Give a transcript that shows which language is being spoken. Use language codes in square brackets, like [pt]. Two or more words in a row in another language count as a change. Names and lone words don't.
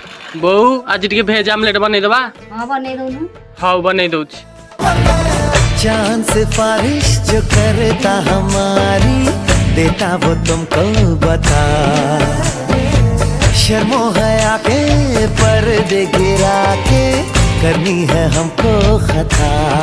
[or] ବୋଉ ଆଜି ଟିକେ ଭେଜ ଆମଲେଟ ବନେଇଦବା। ହଁ ବନେଇ ଦଉନୁ। ହଉ ବନେଇ ଦଉଛି। [hi] चांद सिफारिश जो करता हमारी देता वो तुमको बता। शर्मो हया के पर्दे गिरा के करनी है हमको खता।